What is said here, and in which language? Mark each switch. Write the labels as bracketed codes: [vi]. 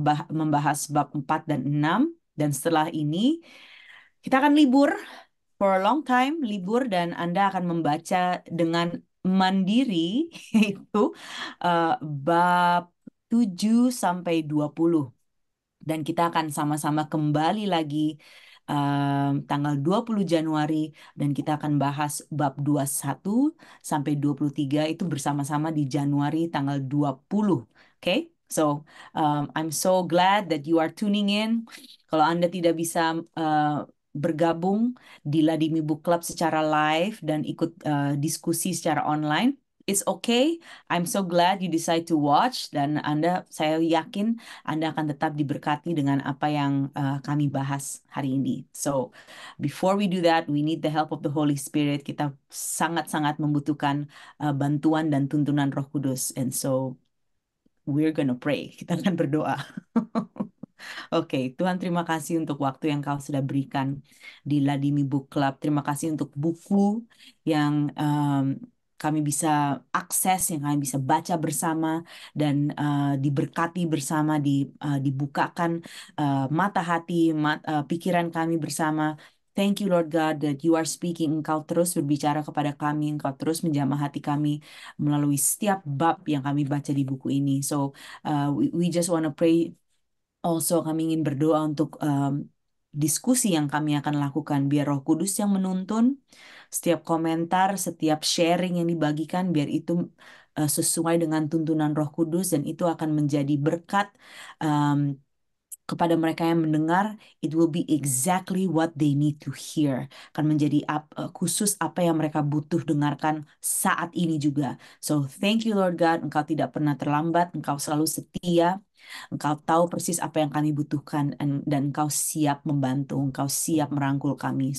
[id] membahas bab 4 dan 6, dan setelah ini kita akan libur [en] for a long time, [id] libur, dan Anda akan membaca dengan mandiri, yaitu eh, bab 7 sampai 20. Dan kita akan sama-sama kembali lagi tanggal 20 Januari, dan kita akan bahas bab 21 sampai 23 itu bersama-sama di Januari tanggal 20. Oke? [en] So, I'm so glad that you are tuning in. [id] Kalau Anda tidak bisa bergabung di Ladimi Book Club secara live dan ikut diskusi secara online, [en] it's okay. I'm so glad you decide to watch, [id] dan saya yakin Anda akan tetap diberkati dengan apa yang kami bahas hari ini. [en] So, before we do that, we need the help of the Holy Spirit. [id] Kita sangat-sangat membutuhkan bantuan dan tuntunan Roh Kudus. [en] And so, we're gonna pray. [id] Kita akan berdoa. Oke, Tuhan, terima kasih untuk waktu yang Kau sudah berikan di Ladimi Book Club. Terima kasih untuk buku yang kami bisa akses, yang kami bisa baca bersama, dan diberkati bersama, dibukakan mata hati, pikiran kami bersama. [en] Thank you, Lord God, that you are speaking. [id] Engkau terus berbicara kepada kami, Engkau terus menjamah hati kami melalui setiap bab yang kami baca di buku ini. [en] So, we just want to pray. [id] Also, kami ingin berdoa untuk diskusi yang kami akan lakukan. Biar Roh Kudus yang menuntun setiap komentar, setiap sharing yang dibagikan, biar itu sesuai dengan tuntunan Roh Kudus, dan itu akan menjadi berkat um, kepada mereka yang mendengar. [en] It will be exactly what they need to hear. [id] Akan menjadi khusus apa yang mereka butuh dengarkan saat ini juga. [en] So, thank you Lord God, [id] Engkau tidak pernah terlambat, Engkau selalu setia. Engkau tahu persis apa yang kami butuhkan, dan Engkau siap membantu, Engkau siap merangkul kami.